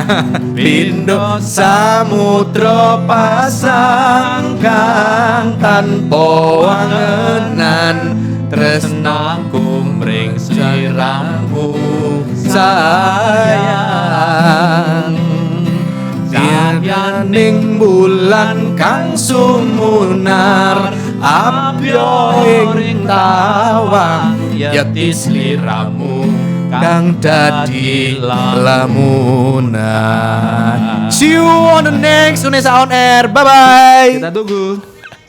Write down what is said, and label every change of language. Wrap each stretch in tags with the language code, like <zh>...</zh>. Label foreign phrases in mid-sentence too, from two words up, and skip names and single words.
<jv>Pindo samudra pasang kang tanpa wangenan, tresnaku mring sliramu sayang. Cahyaning bulan kang sumunar abyo ing tawang yati sliramu kang dadi lamunan.</jv> <en>See you on the next Unesa On Air. Bye bye.</en> <id>Kita tunggu.</id>